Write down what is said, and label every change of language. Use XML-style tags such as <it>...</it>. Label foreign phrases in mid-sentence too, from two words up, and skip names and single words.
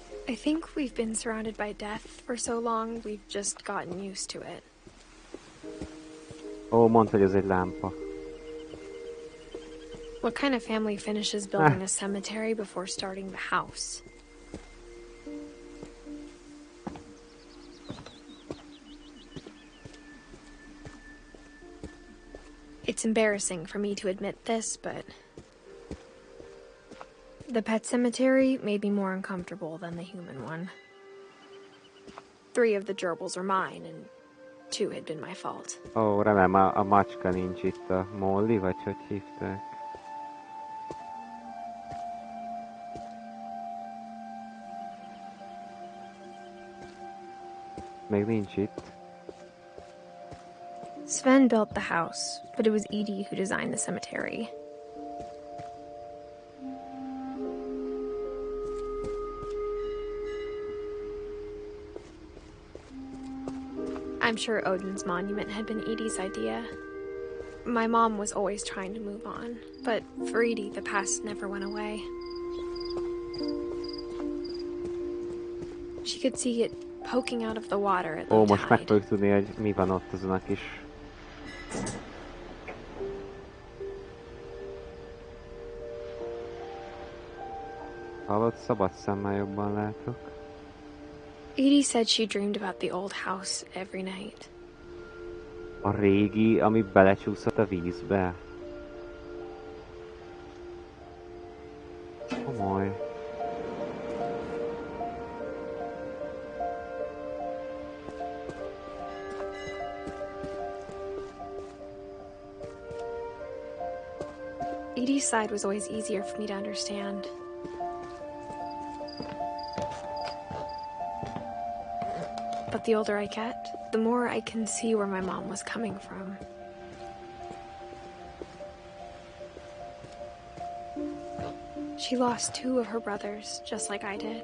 <en>I think we've been surrounded by death for so long, we've just gotten used to it.</en> <hu>Ó, mondd, hogy ez egy lámpa.</hu> <en>What kind of family finishes building a cemetery before starting the house? It's embarrassing for me to admit this, but the pet cemetery made me more uncomfortable than the human one. 3 of the gerbils are mine, and 2 had been my fault.</en> <hu>Ó, remélem a macska nincs itt, a Molly, vagy hogy hívták? Még nincs itt.</hu> <en>Sven built the house, but it was Edith who designed the cemetery. I'm sure Odin's monument had been Edith's idea. My mom was always trying to move on, but for Edith, the past never went away. She could see it poking out of the water at low</en> <hu>Ó, most meg</hu> <en>tide.</en> <hu>fogjuk tudni, hogy mi van ott azon a kis... Hallod, szabad szemmel jobban látok.</hu> <en>Edith said she dreamed about the old house every night.</en> <hu>A régi, ami belecsúszott a vízbe. Komoly.</hu> <en>Edith's side was always easier for me to understand. But the older I get, the more I can see where my mom was coming from. She lost 2 of her brothers, just like I did.</en>